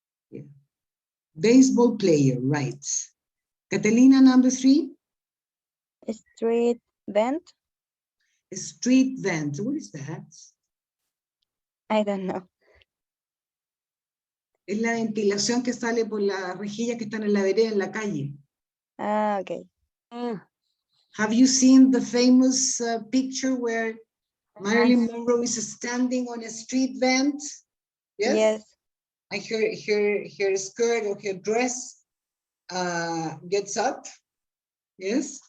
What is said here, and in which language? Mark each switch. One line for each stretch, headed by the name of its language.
English: Yeah. Baseball player, right. Catalina, number 3. Street vent. Street vent, what is that? I don't know.
Spanish: Es la ventilación que sale por las rejillas que están en la vereda, en la calle.
English: Ah, okay. Have you seen the famous picture where Marilyn Monroe is standing on a street vent? Yes. Yes. And her skirt or her dress gets up. Yes.